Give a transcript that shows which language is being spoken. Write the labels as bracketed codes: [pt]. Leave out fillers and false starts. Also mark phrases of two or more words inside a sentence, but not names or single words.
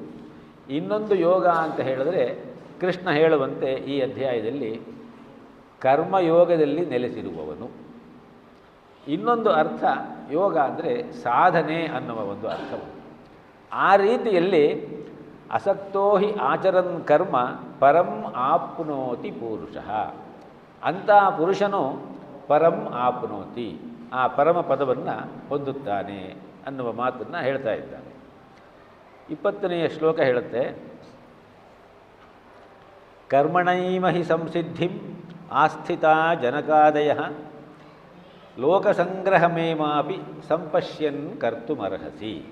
[kn] ಇನ್ನೊಂದು ಯೋಗ ಅಂತ ಹೇಳಿದ್ರೆ ಕೃಷ್ಣ ಹೇಳುವಂತೆ ಈ ಅಧ್ಯಾಯದಲ್ಲಿ ಕರ್ಮಯೋಗದಲ್ಲಿ ನೆಲೆಸಿರುವವನು. ಇನ್ನೊಂದು ಅರ್ಥ ಯೋಗ ಅಂದರೆ ಸಾಧನೆ ಅನ್ನುವ ಒಂದು ಅರ್ಥವು. ಆ ರೀತಿಯಲ್ಲಿ [sa] ಅಸಕ್ತೋ ಹಿ ಆಚರನ್ ಕರ್ಮ ಪರಂ ಆಪ್ನೋತಿ ಪುರುಷಃ. [kn] ಅಂಥ ಪುರುಷನು [sa] ಪರಂ ಆಪ್ನೋತಿ, [kn] ಆ ಪರಮ ಪದವನ್ನು ಹೊಂದುತ್ತಾನೆ ಅನ್ನುವ ಮಾತನ್ನು ಹೇಳ್ತಾ ಇದ್ದಾನೆ. 20ನೆಯ ಶ್ಲೋಕ ಹೇಳುತ್ತೆ, [sa] ಕರ್ಮಣೈವ ಹಿ ಸಂಸಿದ್ಧಿಂ ಆಸ್ಥಿತಾ ಜನಕಾದಯ ಲೋಕಸಂಗ್ರಹಮೇಮಾಪಿ ಸಂಪಶ್ಯನ್ ಕರ್ತುಮರ್ಹಸಿ.